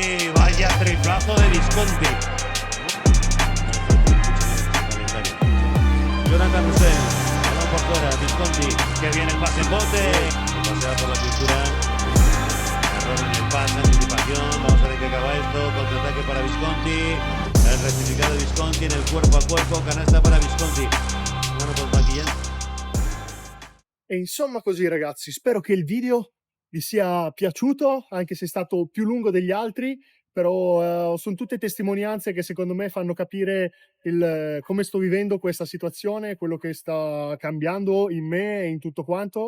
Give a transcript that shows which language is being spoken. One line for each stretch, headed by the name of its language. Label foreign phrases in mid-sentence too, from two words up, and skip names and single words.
Spanish: Vaya triplazo de Visconti. Jonathan Roussel, balón por fuera, Visconti, que viene el pase en bote. Pasea por la pintura. Error en el pase, anticipación. Vamos a ver qué acaba esto. Contraataque para Visconti. El rectificado de Visconti en el cuerpo a cuerpo. Canasta para Visconti. Bueno, pues maquillando.
Italian: E insomma così ragazzi, spero che il video vi sia piaciuto, anche se è stato più lungo degli altri, però sono tutte testimonianze che secondo me fanno capire come sto vivendo questa situazione, quello che sta cambiando in me e in tutto quanto.